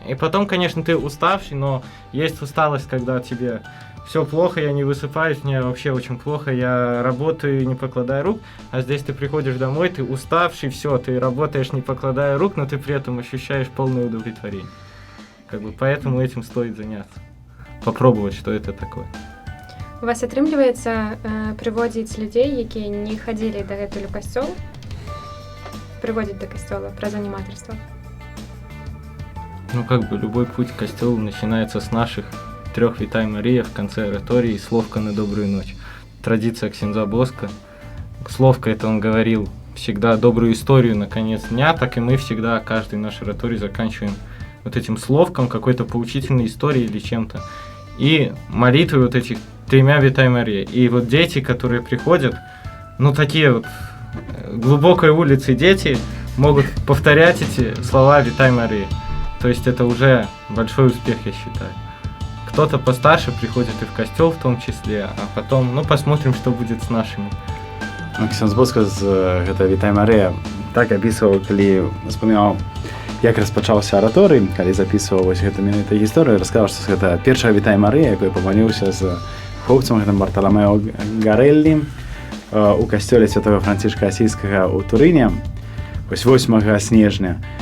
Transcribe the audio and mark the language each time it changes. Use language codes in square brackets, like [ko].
[ru] И потом, конечно, ты уставший, но есть усталость, когда тебе все плохо, я не высыпаюсь, мне вообще очень плохо, я работаю, не покладая рук, а здесь ты приходишь домой, ты уставший, все, ты работаешь, не покладая рук, но ты при этом ощущаешь полное удовлетворение. Как бы поэтому этим стоит заняться. Попробовать, что это такое. [be] У вас атрымліваецца прыводзіць людзей, якія не хадзілі дагэтуль у касцёл, прыводзіць да касцёла праз аніматарства? [ru] Ну, как бы любой путь к костелу начинается с наших 3 Витай Мария в конце оратории «Словка на добрую ночь». Традиция ксенза Боска. Словка — это он говорил всегда добрую историю на конец дня, так и мы всегда каждый наш ораторий заканчиваем вот этим словком, какой-то поучительной историей или чем-то. И молитвы вот этих 3 Витай Мария. И вот дети, которые приходят, ну, такие вот глубокой улицы дети могут повторять эти слова Витай Мария. То есть это уже большой успех, я считаю. Кто-то постарше приходит и в костел в том числе, а потом, ну, посмотрим, что будет с нашими. [be] Ксенз Боска з гэта Вітай Марыя так апісваў, калі успамінаў, як распачаўся араторый, калі запісваў вось гэту менавіта гісторыю, расказаў, што гэта першая Вітай Марыя, якой памаліўся з хлопцам гэтым Барталамео Гарэллі у касцёле святого Францішка Асійскага ў Турыне, вось 8 снежня.